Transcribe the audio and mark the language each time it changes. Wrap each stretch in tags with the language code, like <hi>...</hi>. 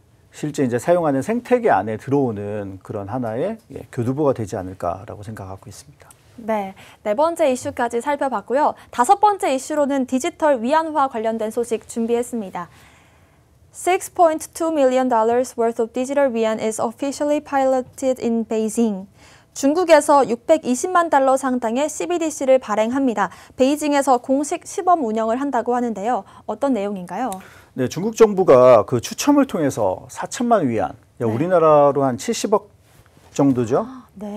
<ko>실제 이제 사용하는 생태계 안에 들어오는 그런 하나의 교두보가 되지 않을까라고 생각하고 있습니다. 네, 네 번째 이슈까지 살펴봤고요. 다섯 번째 이슈로는 디지털 위안화 관련된 소식 준비했습니다.</ko> <en>$6.2 million worth of digital yuan is officially piloted in Beijing.</en> <ko>중국에서 620만 달러 상당의 CBDC를 발행합니다. 베이징에서 공식 시범 운영을 한다고 하는데요. 어떤 내용인가요? 네, 중국 정부가 그 추첨을 통해서 4천만 위안, 우리나라로 한 70억 정도죠. 네.</ko>